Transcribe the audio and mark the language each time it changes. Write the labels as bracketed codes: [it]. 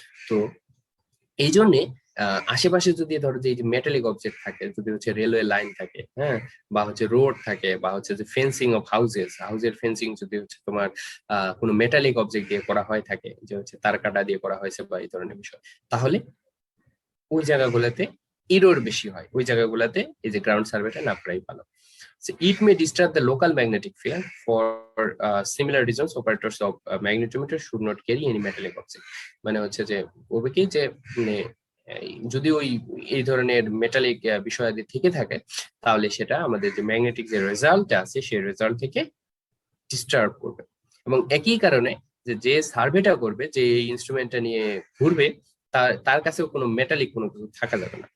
[bn] তো এই জন্যে আশেপাশে যদি ধরো যে মেটালিক অবজেক্ট থাকে, যদি হচ্ছে রেলওয়ে লাইন থাকে, হ্যাঁ, বা হচ্ছে রোড থাকে, বা হচ্ছে যে ফেন্সিং অফ হাউসেস, হাউসের ফেন্সিং যদি হচ্ছে তোমার কোনো মেটালিক অবজেক্ট দিয়ে করা হয় থাকে, যে হচ্ছে তার কাটা দিয়ে করা হয়েছে বা এই ধরনের বিষয়, তাহলে ওই জায়গাগুলোতে ইরোর বেশি হয়, ওই জায়গাগুলোতে এই যে গ্রাউন্ড সার্ভেটা না করাই ভালো। [en] So it may disturb the local magnetic field. For similar reasons, operators of magnetometer should not carry any metallic object. [bn] মানে হচ্ছে যে ওবে কি যে মানে যদি ওই এই ধরনের মেটালিক বিষয়াদি থেকে থাকে তাহলে সেটা আমাদের যে ম্যাগনেটিক যে রেজাল্ট আছে সেই রেজাল্ট থেকে ডিস্টার্ব করবে। এবং একই কারণে যে সার্ভেটা করবে, যে ইনস্ট্রুমেন্টটা নিয়ে ঘুরবে, তার কাছেও কোনো মেটালিক কোনো কিছু থাকা যাবে না।